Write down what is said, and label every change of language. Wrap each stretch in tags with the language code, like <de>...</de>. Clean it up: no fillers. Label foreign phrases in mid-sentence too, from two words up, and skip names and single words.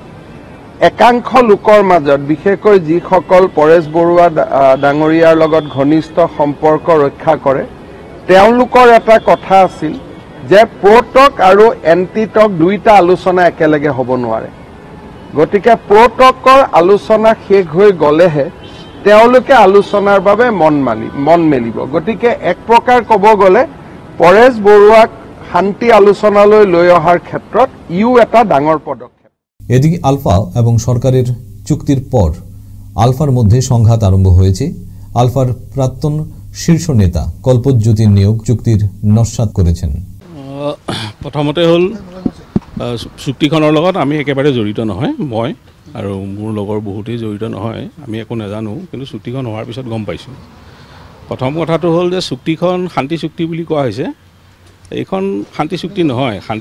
<as>একাংশ লোকৰ মাজত, বিশেষকৈ যিসকল পৰেশ বৰুৱা ডাঙৰীয়াৰ লগত ঘনিষ্ঠ সম্পৰ্ক ৰক্ষা কৰে, তেওঁলোকৰ এটা কথা আছিল যে প্ৰ'টক আৰু এণ্টিটক দুয়োটা আলোচনা একেলগে হ'ব নোৱাৰে। গতিকে প্ৰ'টকৰ আলোচনা শেষ হৈ গ'লেহে তেওঁলোকে আলোচনাৰ বাবে মন মেলিব। গতিকে এক প্ৰকাৰ ক'ব গ'লে পৰেশ বৰুৱাক শান্তি আলোচনালৈ লৈ অহাৰ ক্ষেত্ৰত ইও এটা ডাঙৰ পদক্ষেপ।</as> <bn>এদিকে আলফা এবং সরকারের চুক্তির পর আলফার মধ্যে সংঘাত আরম্ভ হয়েছে। আলফার প্রাক্তন শীর্ষ নেতা কল্পজ্যোতির নিয়োগ চুক্তির নস্যাৎ করেছেন।</bn> <as>প্ৰথমতে হ'ল চুক্তিখনৰ লগত আমি একেবাৰে জড়িত নহয়, মই আৰু মোৰ লগৰ বহুতেই জড়িত নহয়, আমি একো নাজানো, কিন্তু চুক্তিখন হোৱাৰ পিছত গম পাইছোঁ। প্ৰথম কথাটো হ'ল যে চুক্তিখন শান্তি চুক্তি বুলি কোৱা হৈছে। এইখন শান্তি চুক্তি নহয়।</as>